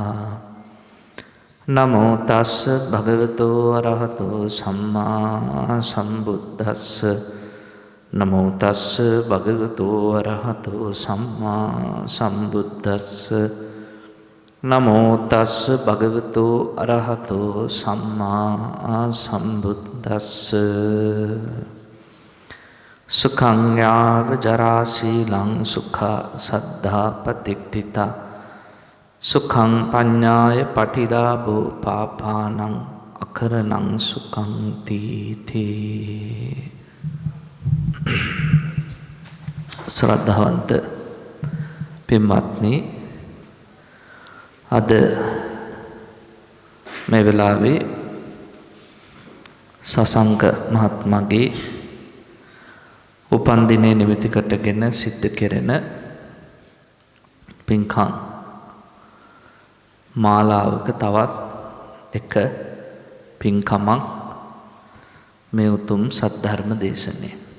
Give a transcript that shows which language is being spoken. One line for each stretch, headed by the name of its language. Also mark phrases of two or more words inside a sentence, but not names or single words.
Pali: นะโมตัสสะภะคะวะโตอะระหะโตสัมมาสัมพุทธัสสะนะโมตัสสะภะคะวะโตอะระหะโตสัมมาสัมพุทธัสสะนะโมตัสสะภะคะวะโตอะระหะโตสัมมาสัมพุทธัสสะ สุขังยาวจราสีลังสุขะสัทธาปฏิทิตาสุขังปัญญายปฏิลาโภปาปานังอครนังสุขังตีที
Sinhala: ශ්‍රද්ධාවන්ත පින්වත්නි අද මේ වෙලාවේ සසංක මහත්මයාගේ උපන්දිනයේ නිමිති කොටගෙන සිද්ධ කෙරෙන පින්කම් මාලාවක තවත් එක පින්කමක් මේ උතුම් සද්ධර්ම දේශනේ.